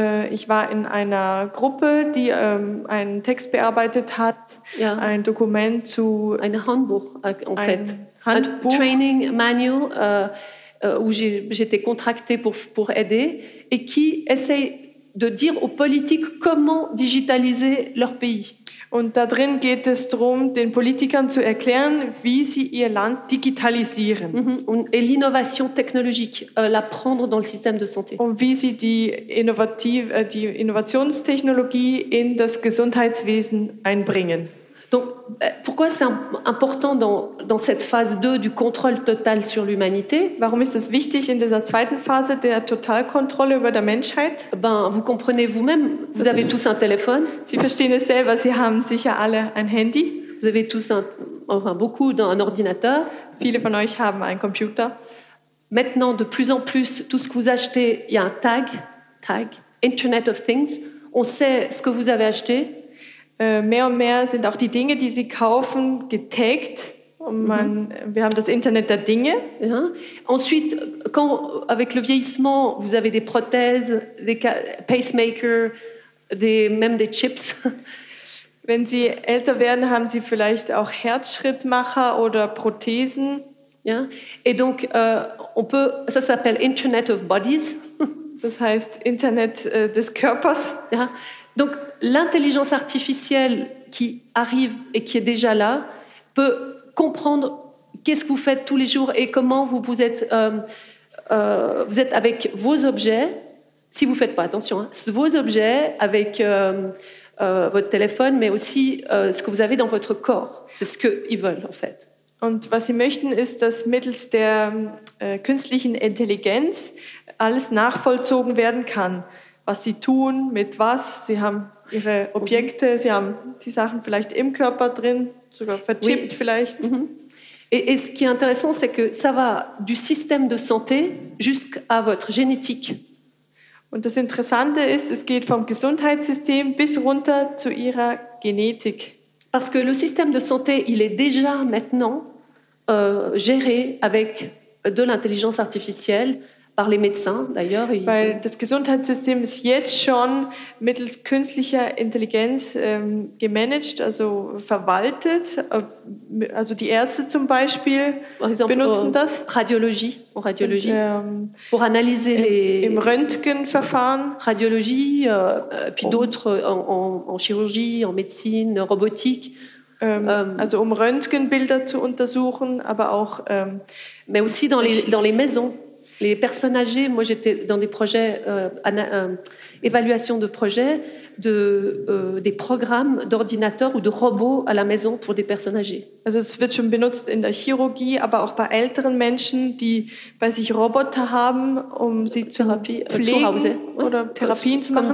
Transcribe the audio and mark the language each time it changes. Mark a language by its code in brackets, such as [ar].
[de] Ich war in einer Gruppe, die einen Text bearbeitet hat, [en] yeah. [de] Ein Dokument zu... Ein Handbuch, [fr] en fait. [de] Ein Handbuch. Ein Training Manual, [fr] où j'étais contractée pour aider, et qui essaye de dire aux politiques comment digitaliser leur pays. [de] Und da drin geht es darum, den Politikern zu erklären, wie sie ihr Land digitalisieren. Mm-hmm. [fr] Et l'innovation technologique, la prendre dans le système de santé. [de] Und wie sie die Innovationstechnologie in das Gesundheitswesen einbringen. [fr] Donc, pourquoi c'est important dans cette phase 2 du contrôle total sur l'humanité? [de] Warum ist es wichtig in dieser zweiten Phase der Totalkontrolle über der Menschheit? [fr] Ben, vous comprenez vous-même, vous avez tous un téléphone. [de] Sie verstehen es selber, Sie haben sicher alle ein Handy. [fr] Vous avez tous beaucoup dans un ordinateur. [de] Viele von euch haben einen Computer. [fr] Maintenant, de plus en plus, tout ce que vous achetez, il y a un tag, Internet of Things. On sait ce que vous avez acheté. [de] Mehr und mehr sind auch die Dinge, die sie kaufen, getaggt. Wir haben das Internet der Dinge. Ja. [fr] Ensuite, quand avec le vieillissement, vous avez des prothèses, des pacemakers, même des chips. [de] Wenn sie älter werden, haben sie vielleicht auch Herzschrittmacher oder Prothesen. Ja. [fr] Et donc, on peut, ça s'appelle Internet of Bodies. [de] Das heißt Internet des Körpers. Ja. [fr] Donc l'intelligence artificielle qui arrive et qui est déjà là peut comprendre qu'est-ce que vous faites tous les jours et comment vous êtes avec vos objets, si vous ne faites pas attention, hein, vos objets avec votre téléphone, mais aussi ce que vous avez dans votre corps. C'est ce qu'ils veulent, en fait. [de] Und was sie möchten, ist, dass mittels der künstlichen Intelligenz alles nachvollzogen werden kann. Was sie tun, mit was, sie haben ihre Objekte, sie haben die Sachen vielleicht im Körper drin, sogar verchippt vielleicht. [fr] Et ce qui est intéressant, c'est que ça va du système de santé jusqu'à votre génétique. [de] Und das Interessante ist, es geht vom Gesundheitssystem bis runter zu ihrer Genetik. [fr] Parce que le système de santé, il est déjà maintenant géré avec de l'intelligence artificielle, par les médecins d'ailleurs. [de] Weil das Gesundheitssystem ist jetzt schon mittels künstlicher Intelligenz gemanagt, also verwaltet. Also die Ärzte zum Beispiel benutzen das. [fr] Radiologie, en radiologie. Pour analyser les. [de] Im Röntgenverfahren. [fr] Radiologie, puis d'autres en chirurgie, en médecine, en robotique. [de] Also Röntgenbilder zu untersuchen, aber auch. [fr] Mais aussi dans les maisons. Les personnes âgées, moi j'étais dans des projets, évaluation de projets, des programmes d'ordinateurs ou de robots à la maison pour des personnes âgées. [de] Also es wird schon benutzt in der Chirurgie, aber auch bei älteren Menschen, die bei sich Roboter haben, sie Therapie, zu pflegen zu Hause, oder Therapien zu machen.